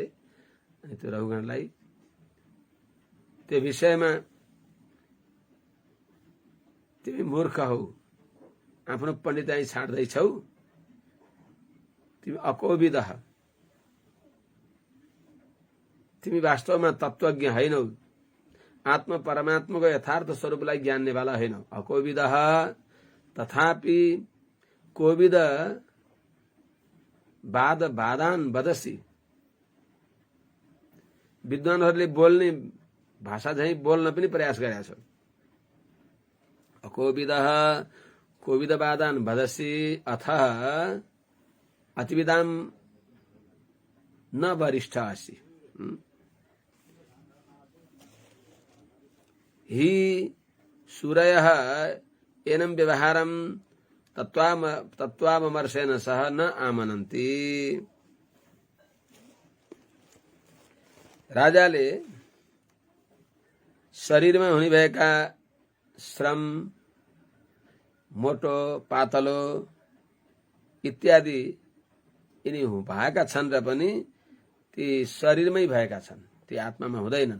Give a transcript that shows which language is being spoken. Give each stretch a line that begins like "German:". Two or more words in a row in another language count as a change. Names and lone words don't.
Nepali: अनि त्यो रघुगणलाई त्यो विषयमा तिमी मूर्ख हौ, आफ्नो पण्डिताई छाड्दैछौ, तिमी अकोविदः, तिमी वास्तवमा तत्त्वज्ञ हैनौ, आत्मा परमात्माको यथार्थ स्वरूपलाई ज्ञान्नेवाला हैनौ।
Sanskrit: अकोविदः तथापि कोविद वाद वादान वदसी।
Nepali: विद्वानहरूले बोल्ने भाषा झैं बोल्न पनि प्रयास गरेका छन्।
Sanskrit: अकोविदः कोविद वादान वदसी अथ अतिविदां न वरिष्ठ असि। हि सूरयः एनं व्यवहारं तत्त्वामर्शेन सह न आमनन्ति।
Nepali: राजाले शरीरमा हुने भएका श्रम, मोटो पातलो इत्यादि यिनी भएका छन् र पनि ती शरीरमै भएका छन्, ती आत्मामा हुँदैनन्।